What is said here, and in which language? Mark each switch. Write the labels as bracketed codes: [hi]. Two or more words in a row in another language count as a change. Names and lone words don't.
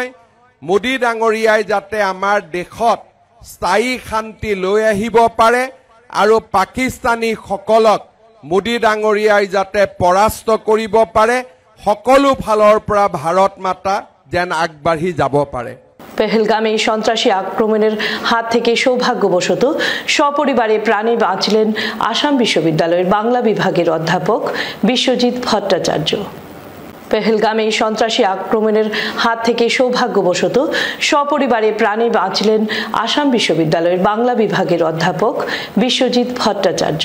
[as] মোদী ডাঙৰীয়াই যাতে আমাৰ দেশত স্থায়ী শান্তি লৈ আহিব পাৰে আৰু পাকিস্তানীসকলক মোদী ডাঙৰীয়াই যাতে পৰাস্ত কৰিব পাৰে, সকলো ফালৰ পৰা ভাৰত মাতা যেন আগবাঢ়ি যাব পাৰে। [bn] পেহেলগামে সন্ত্রাসী আক্রমণের হাত থেকে সৌভাগ্যবশত সপরিবারে প্রাণে বাঁচলেন আসাম বিশ্ববিদ্যালয়ের বাংলা বিভাগের অধ্যাপক বিশ্বজিৎ ভট্টাচার্য। পেহেলগামে সন্ত্রাসী আক্রমণের হাত থেকে সৌভাগ্যবশত সপরিবারে প্রাণে বাঁচলেন আসাম বিশ্ববিদ্যালয়ের বাংলা বিভাগের অধ্যাপক বিশ্বজিৎ ভট্টাচার্য।